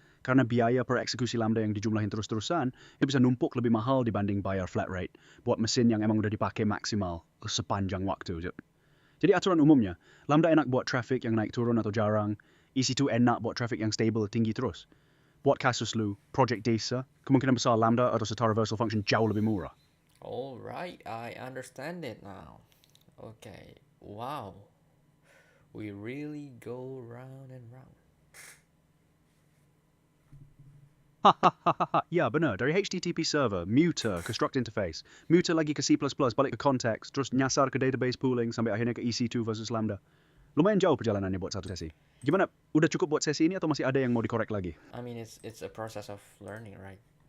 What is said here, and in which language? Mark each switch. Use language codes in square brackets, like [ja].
[id] Karena biaya per eksekusi Lambda yang dijumlahin terus-terusan, itu bisa numpuk lebih mahal dibanding bayar flat rate buat mesin yang emang udah dipakai maksimal sepanjang waktu. Jadi aturan umumnya, Lambda enak buat traffic yang naik turun atau jarang, EC2 enak buat traffic yang stable tinggi terus. Buat kasus lu, project desa, kemungkinan besar Lambda atau setara virtual function jauh lebih murah. [en] Alright, I understand it now. Okay, wow. We really go round and round. [id] Hahaha, ya benar. Dari HTTP server, muter, construct interface, muter lagi ke C++, balik ke context, terus nyasar ke database pooling, sampai akhirnya ke EC2 versus Lambda. Lumayan jauh perjalanannya buat satu sesi. Gimana? Udah cukup buat sesi ini atau masih ada yang mau dikorek lagi? [en] I mean, it's a process of learning, right?